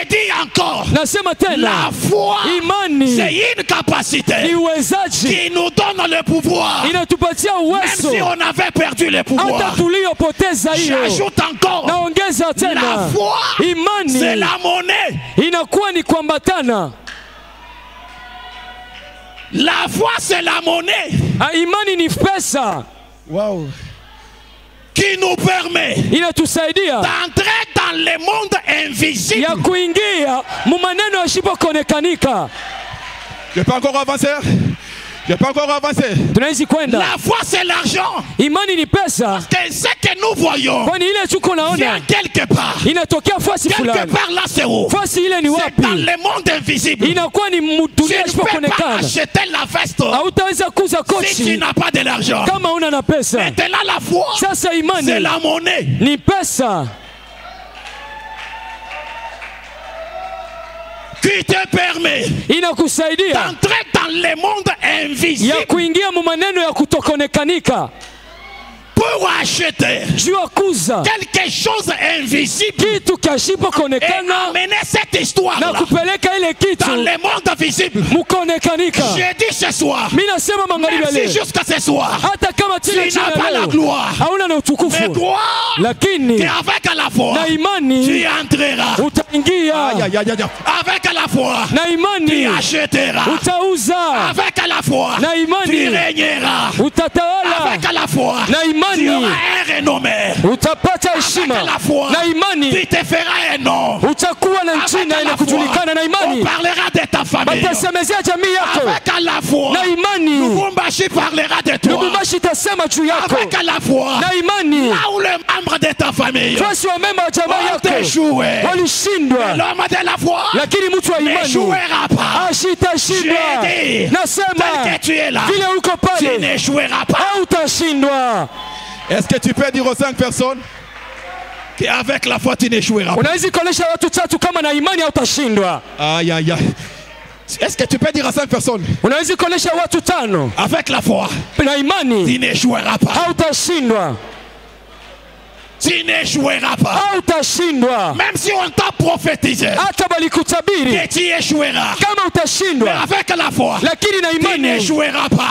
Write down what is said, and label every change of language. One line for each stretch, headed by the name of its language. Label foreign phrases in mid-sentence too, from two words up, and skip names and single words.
French: dit encore, la foi,
Swahili: imani,
French: c'est une capacité qui nous donne le pouvoir. Même si on avait perdu le pouvoir. J'ajoute encore, la foi, c'est la monnaie. La foi, c'est la monnaie.
Swahili: Imani ni pesa. Wow.
French: Qui nous permet d'entrer dans le monde invisible.
Swahili: Ya kuingia mu maneno yasipoonekanika.
French: Je peux encore avancer? Je peux encore avancer.
Swahili: Tunaweza kwenda.
French: La foi c'est l'argent.
Swahili: Imani ni pesa.
French: Parce que ce que nous voyons vient quelque part.
Swahili: Inatokea fasi fulani.
French: Quelque part là c'est où?
Swahili: Fasi ile ni wapi?
French: C'est dans le monde invisible.
Swahili: Inakuwa ni dunia isipoonekana.
French: Tu ne peux pas acheter la veste.
Swahili: Hautaweza kuuza koti
French: si tu n'as pas de l'argent.
Swahili: Kama una na pesa.
French: Maintenant la foi,
Swahili: sasa imani,
French: c'est la monnaie.
Swahili: Ni pesa.
French: Qui te permet d'entrer dans le monde invisible.
Swahili: Ya kuingia mu maneno ya kutokonekanika.
French: Pour acheter quelque chose invisible et amener cette histoire là dans le monde visible. Je dis ce soir, merci jusqu'à ce soir, tu n'as pas la gloire, mais gloire qu'avec la foi tu entreras, avec la foi tu achèteras, avec la foi tu régneras, avec la foi tu auras un renommé.
Swahili: Utapata heshima na imani,
French: tu te feras un nom.
Swahili: Utakuwa na jina inakujulikana na imani.
French: On parlera de ta famille.
Swahili: Batasemezea jamii yako.
French: Avec la foi
Swahili: na imani.
French: Lubumbashi parlera de toi.
Swahili: Lubumbashi tasema juu yako.
French: Avec la foi
Swahili: na imani.
French: Là où le membre de ta famille
Swahili: fasi wa memba wa jamaa yako walishindwa,
French: l'homme de la foi
Swahili: lakini mtu wa imani
French: n'échouera pas.
Swahili: Ashitashindwa. Nasema vile uko pale
French: tu n'échoueras pas.
Swahili: Hautashindwa.
French: Est-ce que tu peux dire aux 5 personnes qu'avec la foi tu n'échoueras pas?
Swahili: Unaweza kuonesha watu tatu kama na imani hautashindwa. Aïe aïe aïe.
French: Est-ce que tu peux dire à 5 personnes? Avec la foi, tu n'échoueras pas. Tu n'échoueras pas. Même si on t'a prophétisé que tu échoueras, mais avec la foi, tu n'échoueras pas.